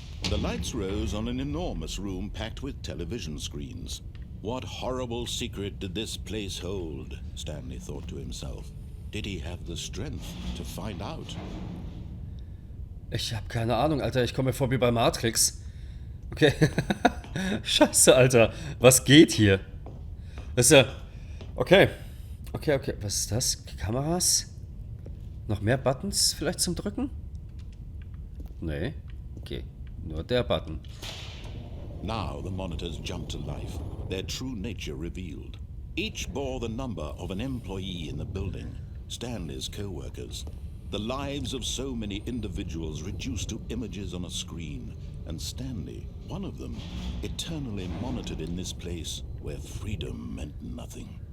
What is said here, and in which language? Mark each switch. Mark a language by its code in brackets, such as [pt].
[en] The lights rose on an enormous room packed with television screens. What horrible secret did this place hold? Stanley thought to himself. Did he have the strength to find out? [de] Ich habe keine Ahnung, Alter. Ich komme mir vor wie bei Matrix. Okay. Scheiße, Alter. Was geht hier? Das ist ja... Okay. Okay. Was ist das? Kameras? Noch mehr Buttons vielleicht zum Drücken? Nee. Okay. Nur der Button. [en] Now the monitors jumped to life, their true nature revealed. Each bore the number of an employee in the building, Stanley's co-workers. The lives of so many individuals reduced to images on a screen, and Stanley, one of them, eternally monitored in this place where freedom meant nothing.